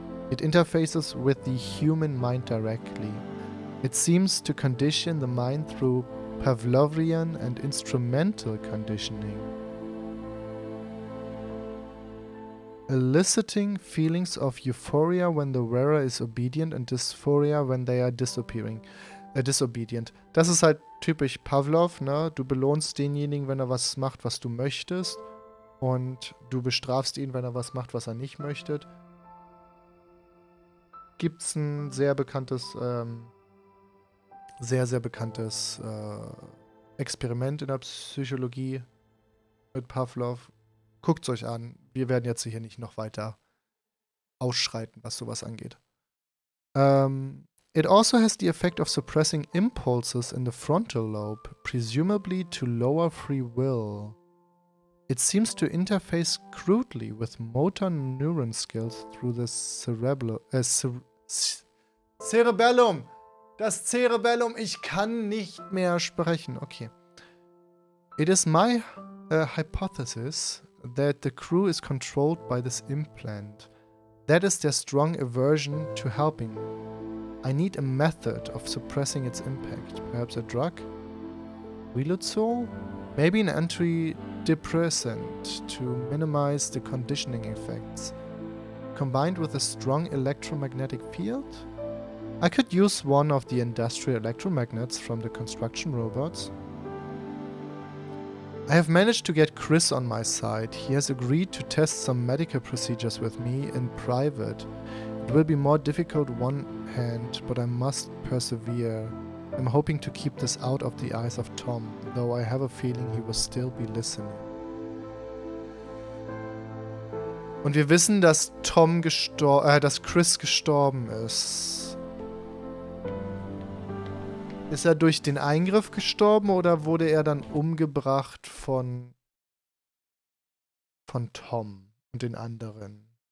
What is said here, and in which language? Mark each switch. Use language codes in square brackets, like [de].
[en] It interfaces with the human mind directly. It seems to condition the mind through Pavlovian and instrumental conditioning, eliciting feelings of euphoria when the wearer is obedient and dysphoria when they are disobedient. [de] Das ist halt typisch Pavlov, ne? Du belohnst denjenigen, wenn er was macht, was du möchtest, und du bestrafst ihn, wenn er was macht, was er nicht möchte. Gibt's ein sehr bekanntes sehr bekanntes Experiment in der Psychologie mit Pavlov. Guckt's euch an. Wir werden jetzt hier nicht noch weiter ausschreiten, was sowas angeht. [en] It also has the effect of suppressing impulses in the frontal lobe, presumably to lower free will. It seems to interface crudely with motor neuron skills through the Cerebellum. [de] Das Cerebellum, ich kann nicht mehr sprechen. Okay. [en] It is my hypothesis that the crew is controlled by this implant. That is their strong aversion to helping. I need a method of suppressing its impact. Perhaps a drug? Riluzole? Maybe an antidepressant to minimize the conditioning effects. Combined with a strong electromagnetic field? I could use one of the industrial electromagnets from the construction robots. I have managed to get Chris on my side. He has agreed to test some medical procedures with me in private. It will be more difficult one hand, but I must persevere. I'm hoping to keep this out of the eyes of Tom, though I have a feeling he will still be listening. [de] Und wir wissen, dass dass Chris gestorben ist. Ist er durch den Eingriff gestorben oder wurde er dann umgebracht von Tom und den anderen?